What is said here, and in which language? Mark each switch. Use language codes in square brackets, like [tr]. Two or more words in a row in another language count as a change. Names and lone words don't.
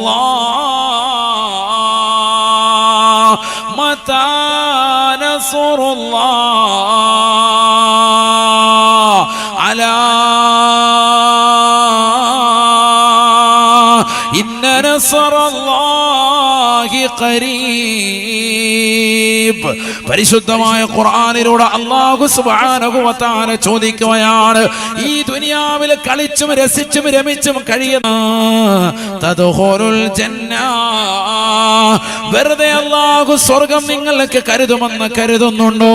[ar] الله متى نصر الله على إن نصر الله قريب. [ml] പരിശുദ്ധമായ ഖുർആനിലൂടെ അല്ലാഹു [ar] سبحانه وتعالى [ml] ചോദിക്കുകയാണ്, ഈ ദുനിയാവിൽ കളിച്ചും രസിച്ചും രമിച്ചും കഴിയുന്ന [ar] تدخلوا الجنة, [ml] വെറുതെ അല്ലാഹു സ്വർഗ്ഗം നിങ്ങൾക്ക് കരുതുമെന്ന് കരുതുന്നുണ്ടോ?